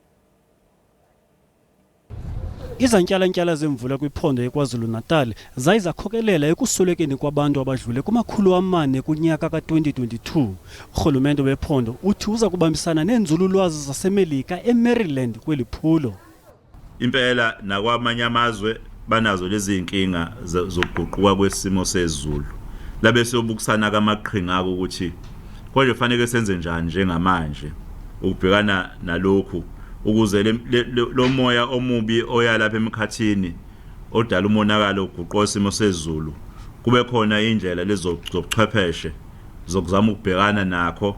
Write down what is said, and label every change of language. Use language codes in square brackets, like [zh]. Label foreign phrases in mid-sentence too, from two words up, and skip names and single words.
[xh] Izantyalantyala zemvula kwiphondo eKwaZulu-Natal zaye zakhokelela ekuswelekeni kwabantu abadlule kumakhulu amane kunyaka ka-2022. Urhulumente wephondo uthi uza kubambisana neenzululwazi zaseMelika eMaryland kweli phulo. [zu] Impela nakwamanye amazwe banazo lezi inkinga zokuguquka kwesimo sezulu. Labe siyobukisana kamaqhinga akho ukuthi konje kufanele senze njani njengamanje ukubhekana nalokhu ukuze lo moya omubi oya lapha emkhathini odala umonakalo uguquko isimo sezulu kube khona indlela lezobuchwepheshe zokuzama ukubhekana nakho.